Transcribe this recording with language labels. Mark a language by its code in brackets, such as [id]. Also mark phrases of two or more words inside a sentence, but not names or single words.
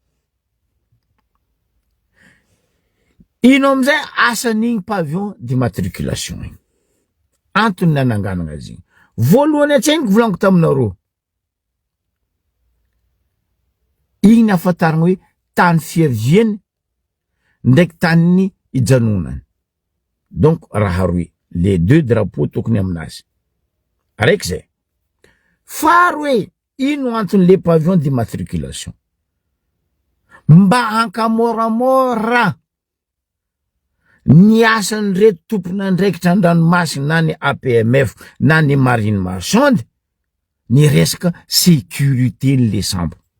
[mg] ino amizay asan'igny [fr] pavillon d'immatriculation [mg] igny antony nananganana azy igny voalohany atsainy volaniko taminareo igny afataragna hoe tany fiaviany ndraiky tany ijanonany donc raha roy [fr] les deux drapeaux [mg] tokony aminazy araiky zay faharoe ino antony [fr] le pavillon d'immatriculation [mg] mba hankamoramora ny asan'ny reto tompona andraikitra an-dranomasina na ny APMF na ny [fr] marine marchande [mg] ny resaka sécurité le sambo